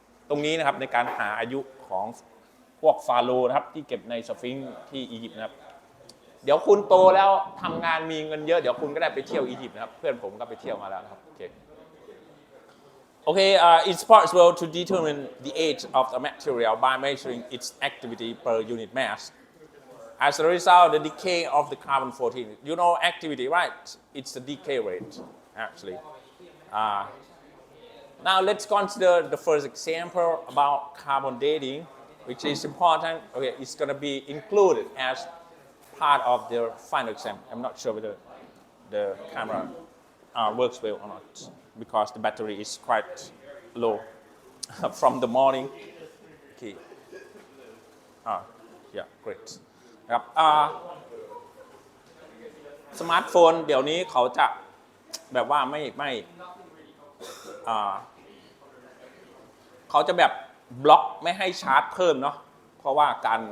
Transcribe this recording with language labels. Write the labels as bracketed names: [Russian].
[Thai] ตรงนี้นะครับในการหาอายุของพวกฟาโรห์นะครับที่เก็บในสฟิงค์ที่อียิปต์นะครับเดี๋ยวคุณโตแล้วทำงานมีเงินเยอะเดี๋ยวคุณก็ได้ไปเที่ยวอียิปต์นะครับเพื่อนผมก็ไปเที่ยวมาแล้วนะครับโอเค [English] Okay, it's possible to determine the age of the material by measuring its activity per unit mass. As a result, the decay of the carbon-14, you know activity, right? It's the decay rate, actually. Now let's consider the first example about carbon dating, which is important. Okay, it's going to be included as part of the final exam. I'm not sure whether the camera works well or not because the battery is quite low from the morning. Okay. Yeah, great. [Thai] นะครับสมาร์ทโฟนเดี๋ยวนี้เขาจะแบบว่าเขาจะแบบบล็อกไม่ให้ชาร์จเพิ่มเนาะเพราะว่าก